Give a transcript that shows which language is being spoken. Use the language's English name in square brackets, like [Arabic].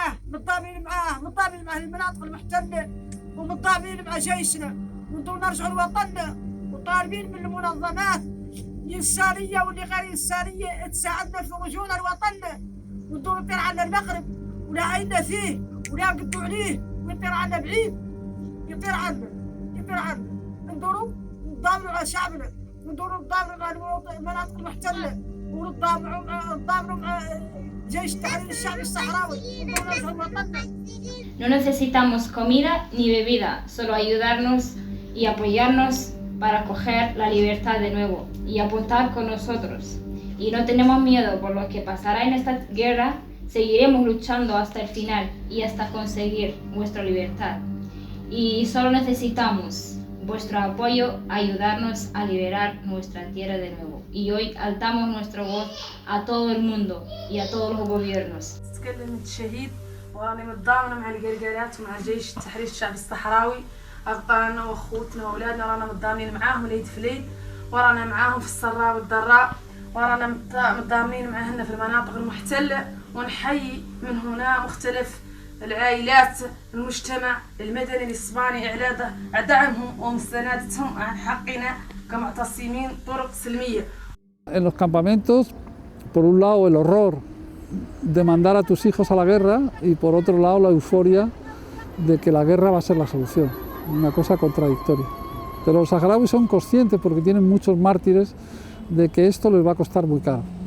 [Arabic] متضامنين معاه المناطق المحتله ومتضامنين مع جيشنا ونظروا نرجعوا لوطننا وطالبين من المنظمات الإنسانية واللي غير إنسانية تساعدنا في رجوعنا لوطننا ونظروا يطير عنا المغرب ولا عينا فيه ولا نقدوا عليه ويطير عنا بعيد يطير عنا ندوروا نضامنوا على شعبنا وندوروا نضامنوا مع المناطق المحتله ونضامنوا مع جيش التحرير الشعبي الصحراوي ونرجعوا لوطننا. [Spanish] No necesitamos comida ni bebida, solo ayudarnos y apoyarnos para coger la libertad de nuevo y apuntar con nosotros. Y no tenemos miedo por lo que pasará en esta guerra. Seguiremos luchando hasta el final y hasta conseguir vuestra libertad. Y solo necesitamos vuestro apoyo, ayudarnos a liberar nuestra tierra de nuevo. Y hoy alzamos nuestra voz a todo el mundo y a todos los gobiernos. [Arabic] تكلمت الشهيد وراني متضامنه مع القرقارات ومع جيش التحرير الشعبي الصحراوي، ابطالنا واخوتنا واولادنا رانا متضامنين معاهم ليد في ليد، ورانا معاهم في السراء والضراء، ورانا متضامنين معاهن في المناطق المحتله، ونحيي من هنا مختلف العائلات المجتمع المدني الإسباني على دعمهم ومساندتهم عن حقنا كمعتصمين طرق سلمية. [Spanish] En los campamentos, por un lado el horror de mandar a tus hijos a la guerra y por otro lado la euforia de que la guerra va a ser la solución, una cosa contradictoria. Pero los saharauis son conscientes, porque tienen muchos mártires, de que esto les va a costar muy caro.